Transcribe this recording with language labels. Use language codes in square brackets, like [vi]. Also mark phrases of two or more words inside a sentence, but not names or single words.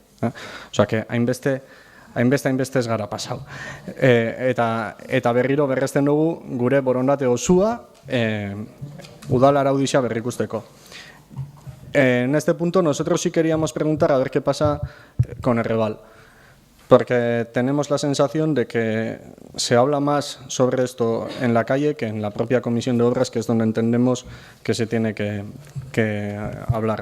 [eu] Osea, hainbeste ez gara pasau. Eta berriro berrezten dugu gure borondate osua udal araudizia berrikusteko. [es] En este punto nosotros sí queríamos preguntar a ver qué pasa con Errebal, porque tenemos la sensación de que se habla más sobre esto en la calle que en la propia Comisión de Obras, que es donde entendemos que se tiene que hablar.